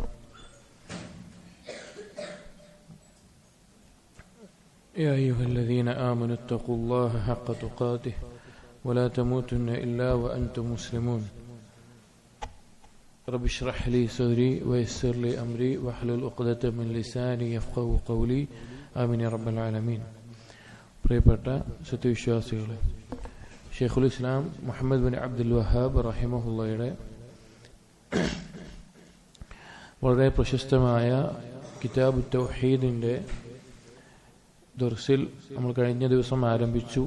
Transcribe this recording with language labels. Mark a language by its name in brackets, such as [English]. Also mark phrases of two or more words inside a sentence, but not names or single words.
[Arabic] يا أيها الذين آمنوا اتقوا الله حق تقاته ولا تموتن إلا وأنتم مسلمون. رب اشرح لي صدري ويسر لي أمري واحلل عقدة من لساني يفقهوا قولي آمين يا رب العالمين. [Malayalam] പ്രിയപ്പെട്ട സത്യവിശ്വാസികളെ, ഷെയ്ഖുൽ ഇസ്ലാം മുഹമ്മദ് ബിൻ അബ്ദുൽ വഹാബ് റഹിമഹുള്ളയുടെ വളരെ പ്രശസ്തമായ കിതാബ് തൗഹീദിൻ്റെ ദർസിൽ നമ്മൾ കഴിഞ്ഞ ദിവസം ആരംഭിച്ചു.